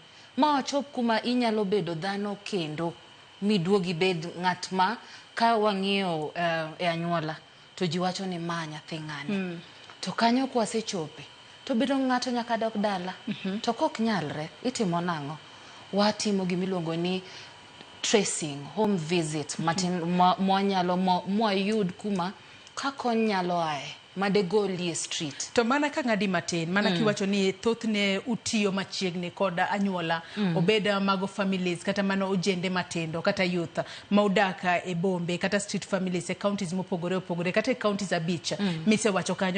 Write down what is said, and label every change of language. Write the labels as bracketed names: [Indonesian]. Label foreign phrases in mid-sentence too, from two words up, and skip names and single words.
[Luo (Kenya and Tanzania)] Ma wachop kuma inyalo bedo dhano kendo. Miduogi bed ng'at ma ka wang'iyo e anyuola to ji wacho ni ma nyathi ng'ane. To kanyo kwasechope to bedo ng'ato nyaka dok dala. To kok nyalre itimo nang'o? Watimo gimiluongo ni [English] tracing, home visit, [Luo (Kenya and Tanzania)] mwanyalo mwayud kuma kako nyalo ae madegolie street. To mana ka ng'adi matin, mana kiwacho ni thothne utiyo machiegni koda anyuola, obeda mago families, kata mano ojende matindo, kata youth, maudaka e bombe, kata [English] street families, [Luo (Kenya and Tanzania)] e counties mopogore, kata e counties abich, mise wacho kanyo.